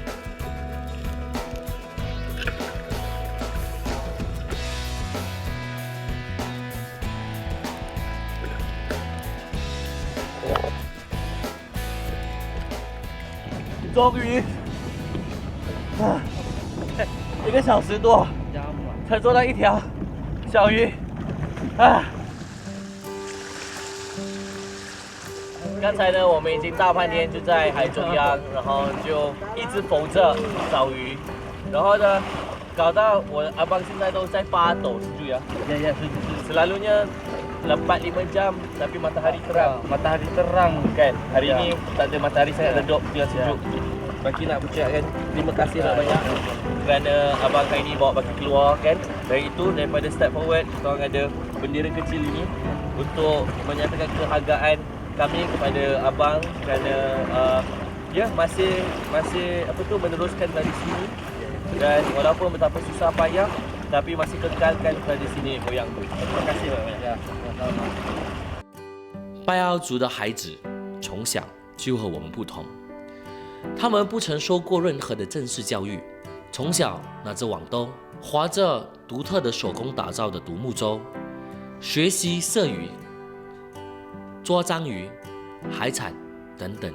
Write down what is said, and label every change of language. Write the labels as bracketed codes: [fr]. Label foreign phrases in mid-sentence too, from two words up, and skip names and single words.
[zh] 终于1个小时多才做到一条小鱼啊！刚才呢，我们已经大半天就在海中央，然后就一直浮着找鱼，然后呢，搞到我阿邦现在都在发抖， [ms] setuju ya? Ya, selalunya 4-5 jam tapi matahari terang. Matahari terang kan. Hari ini tak ada matahari sangat redup, dia sejuk. Baki nak ucapkan terima kasih banyak kerana abang kali ini bawa Baki keluar kan. Dari itu, daripada [en] start forward, [ms] kita orang ada bendera kecil ini untuk menyatakan kehargaan kami kepada abang kerana masih meneruskan tradisi ini dan walaupun betapa susah payah tapi masih kekalkan tradisi ini moyang tu. Terima kasih banyak. [zh] 拜奥族的孩子从小就和我们不同，他们不曾受过任何的正式教育，从小拿着网兜，划着独特的手工打造的独木舟，学习射鱼、捉章鱼、海产等等。